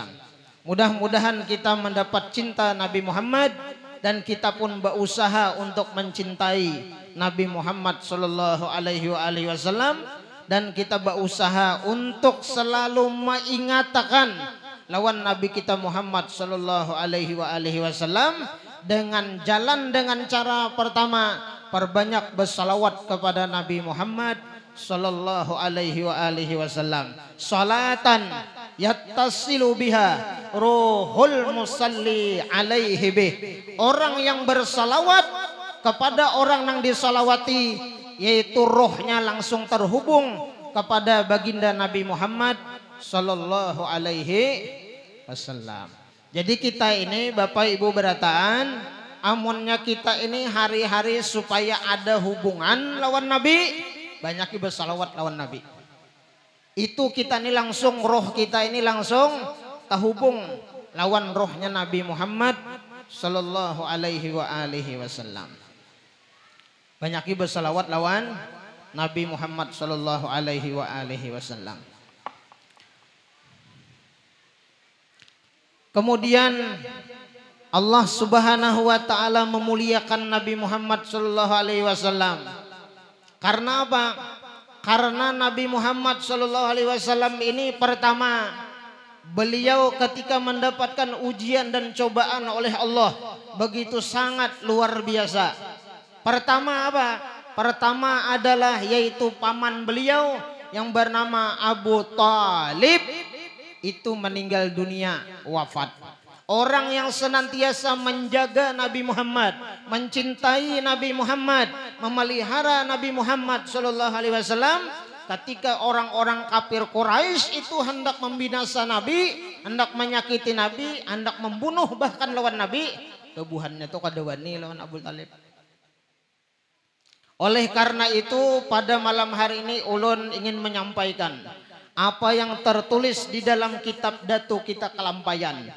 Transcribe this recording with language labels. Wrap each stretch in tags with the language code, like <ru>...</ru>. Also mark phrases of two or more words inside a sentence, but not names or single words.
<id>Mudah-mudahan kita mendapat cinta Nabi Muhammad dan kita pun berusaha untuk mencintai Nabi Muhammad</id> <ar>صلى الله عليه وسلم</ar> <id>dan kita berusaha untuk selalu mengingatkan lawan Nabi kita Muhammad</id> <ar>صلى الله عليه وسلم</ar> <id>dengan cara pertama perbanyak bersalawat kepada Nabi Muhammad</id> <ar>صلى الله عليه وسلم. صلاة يتصل بها روح المصلي عليه به.</ar> <id>Orang yang bersalawat kepada orang yang disalawati yaitu rohnya langsung terhubung kepada baginda Nabi Muhammad</id> <ar>صلى الله عليه وسلم.</ar> <id>Jadi kita ini Bapak Ibu berataan amunnya kita ini hari-hari supaya ada hubungan lawan Nabi, banyak bersalawat lawan Nabi. Itu kita ini langsung roh kita ini langsung terhubung lawan rohnya Nabi Muhammad</id> <ar>صلى الله عليه وسلم.</ar> <id>Banyak bersalawat lawan Nabi Muhammad</id> <ar>صلى الله عليه وسلم.</ar> <id>Kemudian Allah</id> <ar>سبحانه وتعالى</ar> <id>memuliakan Nabi Muhammad</id> <ar>صلى الله عليه وسلم.</ar> <id>Karena apa? Karena Nabi Muhammad</id> <ar>صلى الله عليه وسلم</ar> <id>ini pertama beliau ketika mendapatkan ujian dan cobaan oleh Allah begitu sangat luar biasa. Pertama apa? Pertama adalah yaitu paman beliau yang bernama Abu Thalib itu meninggal dunia, wafat. Orang yang senantiasa menjaga Nabi Muhammad, mencintai Nabi Muhammad, memelihara Nabi Muhammad</id> <ar>صلى الله عليه وسلم</ar> <id>ketika orang-orang kafir Quraisy itu hendak membinasa Nabi, hendak menyakiti Nabi, hendak membunuh bahkan lawan Nabi, kebuhannya itu</id> <bjn>kada wani lawan</bjn> <id>Abu Thalib. Oleh karena itu pada malam hari ini ulun ingin menyampaikan apa yang tertulis di dalam kitab Datu Kita Kalampayan.</id>